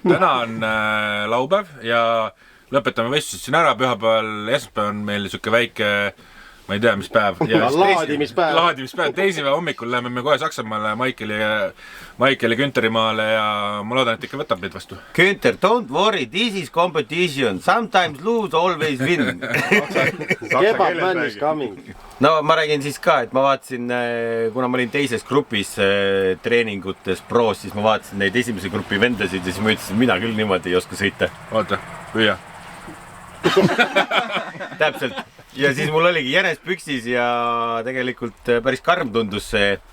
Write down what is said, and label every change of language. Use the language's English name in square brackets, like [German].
[Estonian] Täna on laupäev ja lõpetame võistlused siin ära. Pühapäeval, esmaspäev on meil siuke väike, ma ei tea, mis päev. Laadimispäev. Teisipäeva hommikul läheme me kohe Saksamaale Maikeli Günterimaale ja ma loodan, et ikka võtab meid vastu. [English] Günter, don't worry, this is competition. Sometimes lose, always win. Kebab man is coming. [Estonian] No ma räägin siis ka, et ma vaatasin, kuna ma olin teises grupis treeningutes pros, siis ma vaatasin neid esimese grupi vendasid ja siis ma ütlesin, mina küll niimoodi ei oska sõita. Oota, püüa. Täpselt. Ja siis mul oligi jänes püksis ja tegelikult päris karm tundus see.